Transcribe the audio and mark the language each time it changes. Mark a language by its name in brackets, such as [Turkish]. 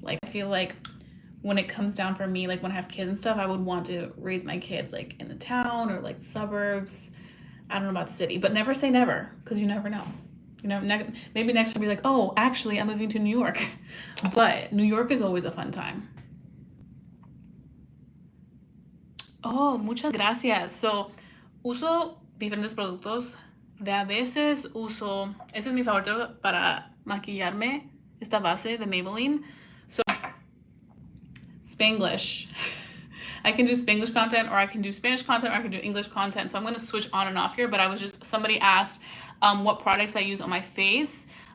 [English] Like, I feel like when it comes down for me, like when I have kids and stuff, I would want to raise my kids like in the town or like the suburbs. I don't know about the city, but never say never, because you never know. You know, maybe next year I'll be like, oh, actually, I'm moving to New York. But New York is always a fun time. [Spanish] Oh, muchas gracias. So, uso diferentes productos. De a veces uso, ese es mi favorito para maquillarme, esta base de Maybelline. [English] So, Spanglish. I can do Spanglish content, or I can do Spanish content, or I can do English content. So I'm going to switch on and off here, but somebody asked what products I use on my face.